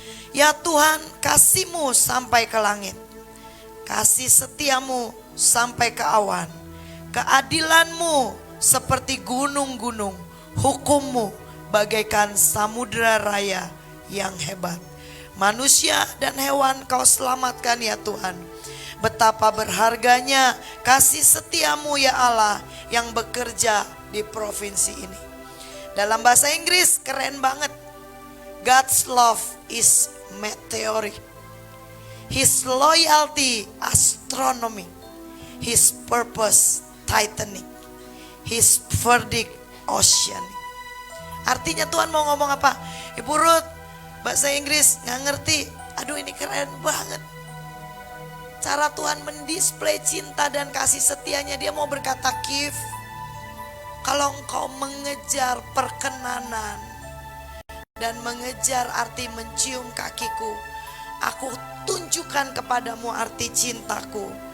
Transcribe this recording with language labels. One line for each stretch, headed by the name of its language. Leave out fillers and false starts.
Indonesian: Ya Tuhan, kasih-Mu sampai ke langit, kasih setiamu sampai ke awan, keadilan-Mu seperti gunung-gunung, hukum-Mu bagaikan samudera raya yang hebat. Manusia dan hewan Kau selamatkan ya Tuhan. Betapa berharganya kasih setiamu ya Allah yang bekerja di provinsi ini. Dalam bahasa Inggris keren banget.
English: God's love is meteoric, His loyalty astronomic, His purpose titanic, His verdict oceanic.
Indonesian: Artinya Tuhan mau ngomong apa? Ibu Ruth, bahasa Inggris gak ngerti. Aduh, ini keren banget. Cara Tuhan mendisplay cinta dan kasih setianya. Dia mau berkata, Kif, kalau engkau mengejar perkenanan dan mengejar arti mencium kakiku, aku tunjukkan kepadamu arti cintaku.